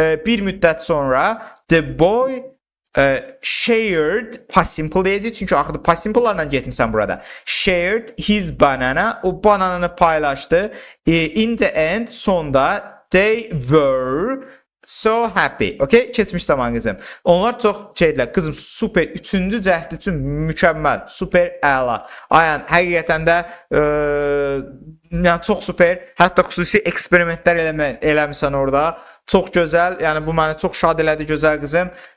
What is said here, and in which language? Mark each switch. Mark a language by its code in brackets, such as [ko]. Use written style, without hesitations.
[az] Bir müddət sonra [en] the boy shared [az] past simple deyəcək çünki axırda past simple'larla getmisən burada. [en] Shared his banana, [az] o bananını paylaşdı. [en] In the end, [az] sonda [en] they were so happy. [az] Okay? Keçmiş zaman qızım. Onlar çox şeydilər. Qızım super 3-cü cəhd üçün mükəmməl, super əla. Ayən həqiqətən də yəni çox super. Hətta xüsusi eksperimentlər eləmisən orada. Çox gözəl. Yəni bu məni çox şad elədi gözəl qızım.